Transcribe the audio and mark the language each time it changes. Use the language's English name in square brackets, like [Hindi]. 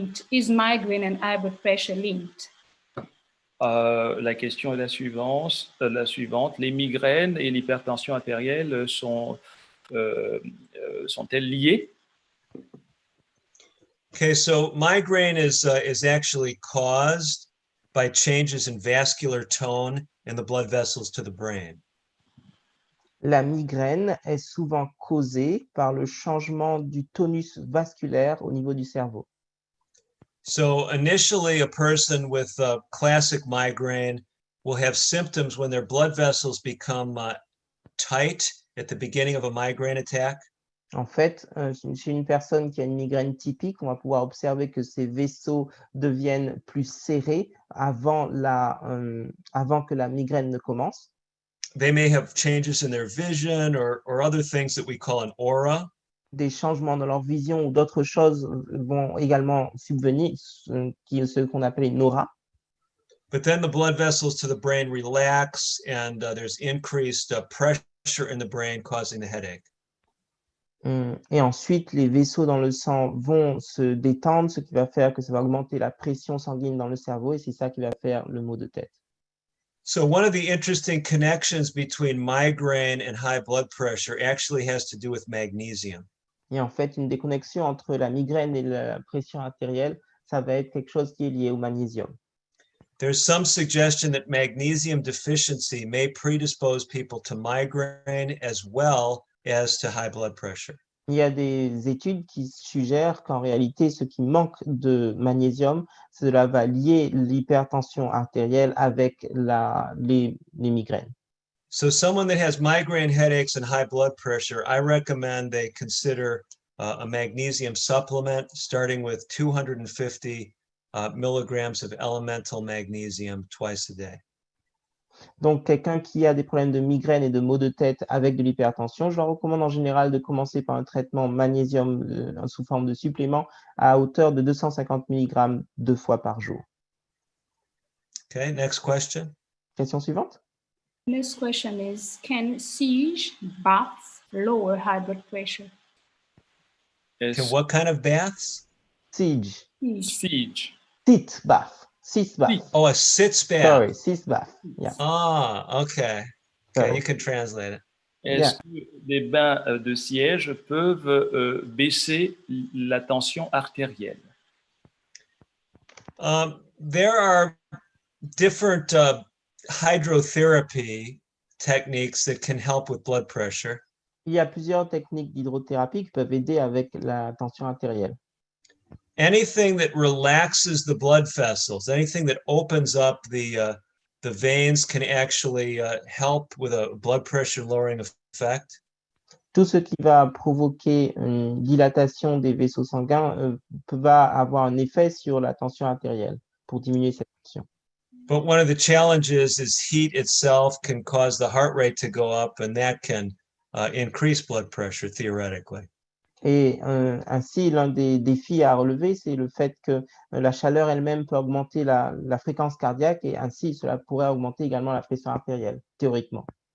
[English] Is migraine and high blood pressure linked? [French] La question est la suivante. Les migraines et l'hypertension artérielle sont-elles liées? [English] Okay, so migraine is actually caused by changes in vascular tone in the blood vessels to the brain. [French] La migraine est souvent causée par le changement du tonus vasculaire au niveau du cerveau. [English] So initially, a person with classic migraine will have symptoms when their blood vessels become tight at the beginning of a migraine attack. [French] En fait, chez une personne qui a une migraine typique, on va pouvoir observer que ses vaisseaux deviennent plus serrés avant que la migraine ne commence. [English] They may have changes in their vision or other things that we call an aura. [French] Des changements dans leur vision ou d'autres choses vont également subvenir, ce qu'on appelle une aura. [English] But then the blood vessels to the brain relax and there's increased pressure in the brain causing the headache. [French] Et ensuite, les vaisseaux dans le sang vont se détendre, ce qui va faire que ça va augmenter la pression sanguine dans le cerveau et c'est ça qui va faire le maux de tête. [English] So one of the interesting connections between migraine and high blood pressure actually has to do with magnesium. [French] Et en fait, une des connexions entre la migraine et la pression artérielle, ça va être quelque chose qui est lié au magnésium. [English] There's some suggestion that magnesium deficiency may predispose people to migraine as well as to high blood pressure. [French] Il y a des études qui suggèrent qu'en réalité, ce qui manque de magnésium, cela va lier l'hypertension artérielle avec les migraines. [English] So someone that has migraine headaches and high blood pressure, I recommend they consider a magnesium supplement starting with 250 milligrams of elemental magnesium twice a day. [French] Donc, quelqu'un qui a des problèmes de migraine et de maux de tête avec de l'hypertension, je leur recommande en général de commencer par un traitement magnésium sous forme de supplément à hauteur de 250 mg 2 fois par jour. [English] Okay, next question. [French] Question suivante. [English] Next question is, can siege baths lower high blood pressure? Okay, what kind of baths? Siege. Siege. Sit bath. Sitz bath. Oh, a sitz bath. Sorry, sitz bath. Yeah. Ah, okay. Okay, Sorry. you can translate it. [French] Est-ce que les bains de siège peuvent baisser la tension artérielle? [English] There are different hydrotherapy techniques that can help with blood pressure. [French] Il y a plusieurs techniques d'hydrothérapie qui peuvent aider avec la tension artérielle. [English] Anything that relaxes the blood vessels, anything that opens up the veins can actually help with a blood pressure lowering effect. [French] Tout ce qui va provoquer une dilatation des vaisseaux sanguins va avoir un effet sur la tension artérielle pour diminuer cette tension. [English] But one of the challenges is heat itself can cause the heart rate to go up, and that can increase blood pressure theoretically. [French] Et ainsi, l'un des défis à relever, c'est le fait que la chaleur elle-même peut augmenter la fréquence cardiaque et ainsi, cela pourrait augmenter également la pression artérielle, théoriquement.